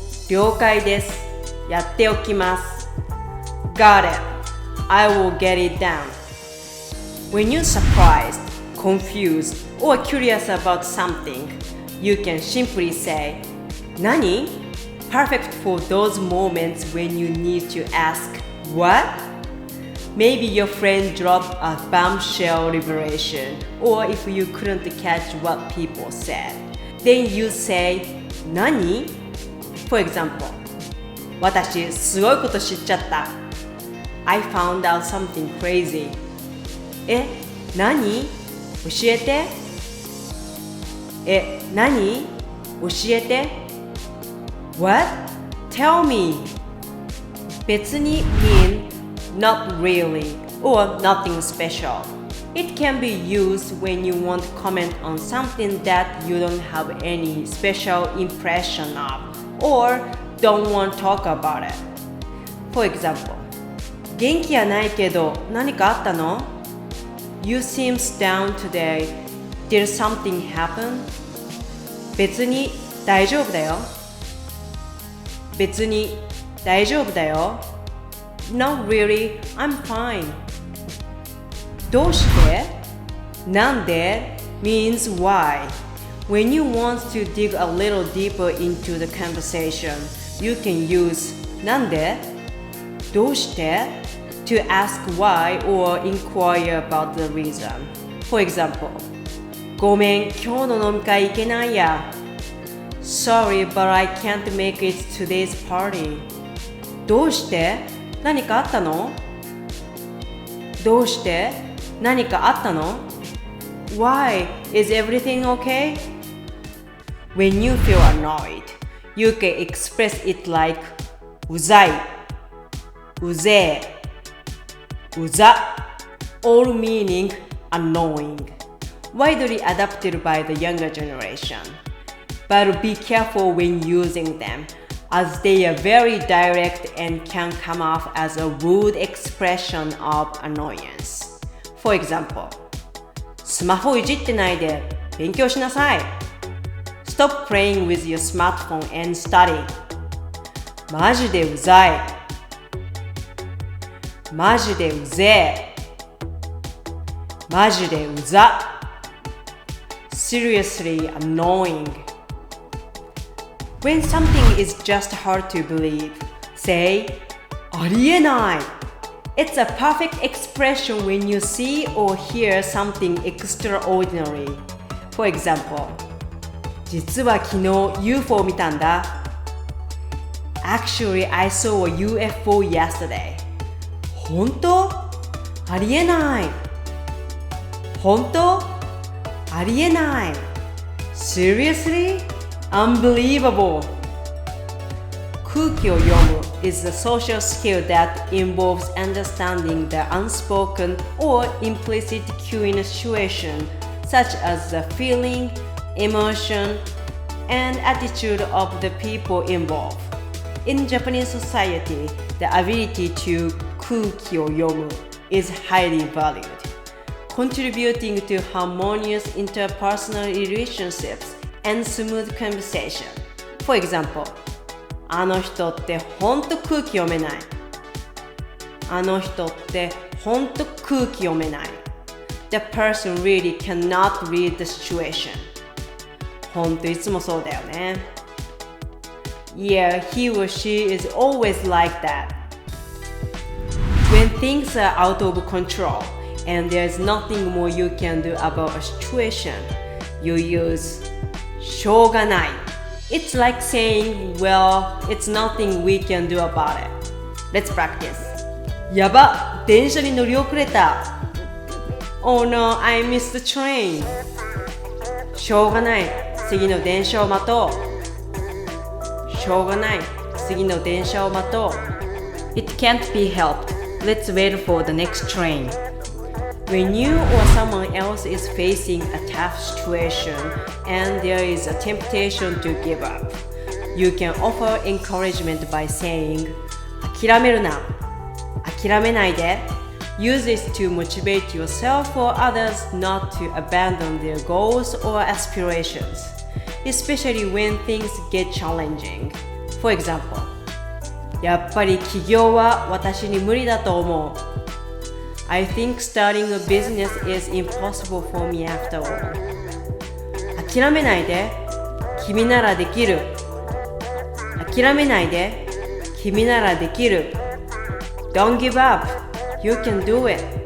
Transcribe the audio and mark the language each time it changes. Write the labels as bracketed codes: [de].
[ja] 了解ですやっておきます [en] Got it I will get it done When you're surprised, confused, or curious about something, you can simply say 何 perfect for those moments when you need to ask, what? Maybe your friend dropped a bombshell revelation, or if you couldn't catch what people said, then you say, nani? For example, [ja] 私すごいこと知っちゃった。 [en] I found out something crazy. [ja] 何？教えて。何？教えて。 [en] What? Tell me. 別に mean not really or nothing special. It can be used when you want to comment on something that you don't have any special impression of or don't want to talk about it. For example, [ja] 元気やないけど何かあったの？ [en] You seem down today. Did something happen? [ja] 別に大丈夫だよ。別に大丈夫だよ。 [en] Not really, I'm fine. [ja] どうして？ [en] なんで means why. When you want to dig a little deeper into the conversation, you can use なんで？ [ja] どうして？ [en] to ask why or inquire about the reason. For example, [ja] ごめん、今日の飲み会行けないや。 [en] Sorry, but I can't make it to today's party. [ja] どうして？何かあったの？どうして？何かあったの？ [en] Why? Is everything okay? When you feel annoyed, you can express it like うざい、うぜえ、うざ all meaning annoying, widely adopted by the younger generation. But be careful when using them, as they are very direct and can come off as a rude expression of annoyance. For example, [ja] スマホいじってないで勉強しなさい。 [en] Stop playing with your smartphone and study. [ja] マジでうざい。マジでうぜえ。マジでうざ。 [en] Seriously annoying. When something is just hard to believe, say ありえない。 It's a perfect expression when you see or hear something extraordinary. For example, [ja] 実は昨日 UFO 見たんだ。 [en] Actually, I saw a UFO yesterday. [ja] 本当？ありえない。本当？ありえない。 [en] Seriously? Unbelievable. 空気を読む is a social skill that involves understanding the unspoken or implicit cue in a situation, such as the feeling, emotion, and attitude of the people involved. In Japanese society, the ability to 空気を読む is highly valued, contributing to harmonious interpersonal relationships and smooth conversation. For example, [ja] あの人ってほんと空気読めない。あの人ってほんと空気読めない。 [en] The person really cannot read the situation. [ja] ほんといつもそうだよね。 [en] Yeah, he or she is always like that. When things are out of control and there's nothing more you can do about a situation, you use しょうがない。 It's like saying, well, it's nothing we can do about it. Let's practice. [ja] やば、電車に乗り遅れた。 [en] Oh no, I missed the train. [ja] しょうがない、次の電車を待とう。しょうがない、次の電車を待とう。 [en] It can't be helped. Let's wait for the next train. When you or someone else is facing a tough situation and there is a temptation to give up, you can offer encouragement by saying, [ja] 諦めるな、諦めないで。 [en] Use this to motivate yourself or others not to abandon their goals or aspirations, especially when things get challenging. For example, [ja] やっぱり起業は私に無理だと思う。 [en] I think starting a business is impossible for me after all. [ja] 諦めないで。君ならできる。諦めないで。君ならできる。 [en] Don't give up. You can do it.